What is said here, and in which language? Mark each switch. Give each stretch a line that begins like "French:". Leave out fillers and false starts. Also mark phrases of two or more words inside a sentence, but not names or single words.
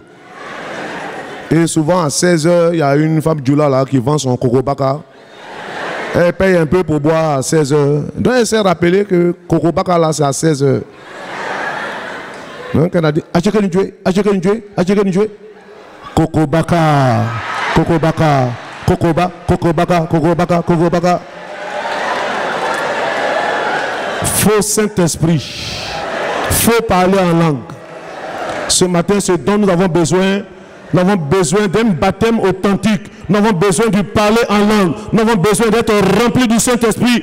French: Et souvent à 16h, il y a une femme Djoula là qui vend son coco baka. Elle paye un peu pour boire à 16h. Donc elle s'est rappelé que coco baka là c'est à 16h. Donc elle a dit, coco baka, coco baka, coco baka, coco baka, coco baka, coco baka. Faux Saint-Esprit. Faut parler en langue. Ce matin, ce dont nous avons besoin d'un baptême authentique. Nous avons besoin de parler en langue. Nous avons besoin d'être remplis du Saint-Esprit.